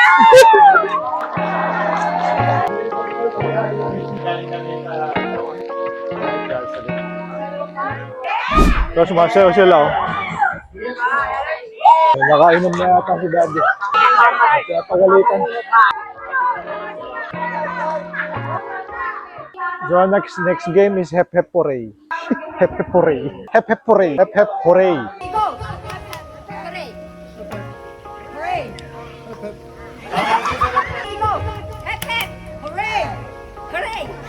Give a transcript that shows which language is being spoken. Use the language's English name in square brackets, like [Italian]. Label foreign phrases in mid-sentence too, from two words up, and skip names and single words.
[Filipino] Tapos sumasayaw sila, oh. Nakainom na yata si Daddy. Kaya pagalitan. [English] So next game is Hep Hep Hooray. Hep Hep Hooray. Hep Hep Hooray. Hep Hep Hooray. Go! Hooray! Hooray! Go! Hep hep! Hooray! Hooray!